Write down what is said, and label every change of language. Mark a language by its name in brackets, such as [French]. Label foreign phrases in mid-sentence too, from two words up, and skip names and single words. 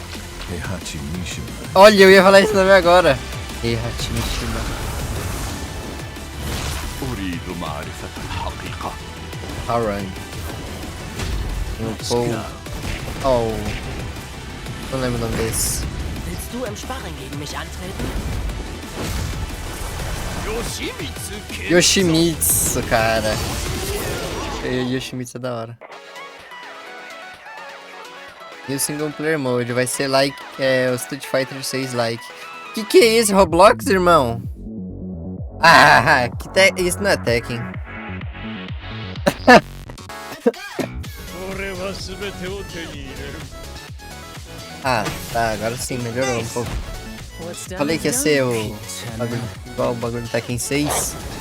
[Portuguese] Olha, eu ia falar esse nome agora. Heihachi Mishima. Alright. Oh. Não lembro o nome desse. [German] Willst du im Sparring gegen mich antreten? [Portuguese] Yoshimitsu, cara. Yoshimitsu é da hora. E o [English] single player mode [Portuguese] vai ser like o Street Fighter 6 like. Que é esse? Roblox, irmão? Ah, isso não é Tekken. Ah, tá, agora sim, melhorou um pouco. Falei que ia ser igual o bagulho do Tekken 6.